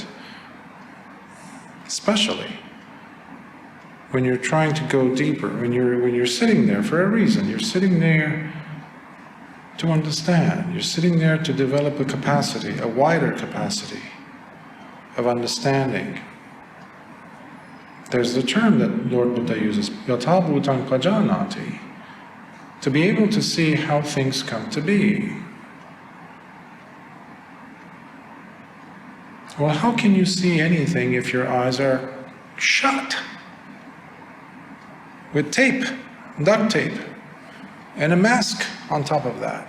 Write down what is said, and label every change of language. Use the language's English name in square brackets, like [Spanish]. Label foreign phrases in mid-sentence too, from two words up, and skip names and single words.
[English] Especially when you're trying to go deeper, when you're sitting there for a reason. You're sitting there to understand. You're sitting there to develop a capacity, a wider capacity of understanding. There's the term that Lord Buddha uses, [Pali] yatha bhutang pajanati, [English] to be able to see how things come to be. Well, how can you see anything if your eyes are shut? With tape, duct tape, and a mask on top of that.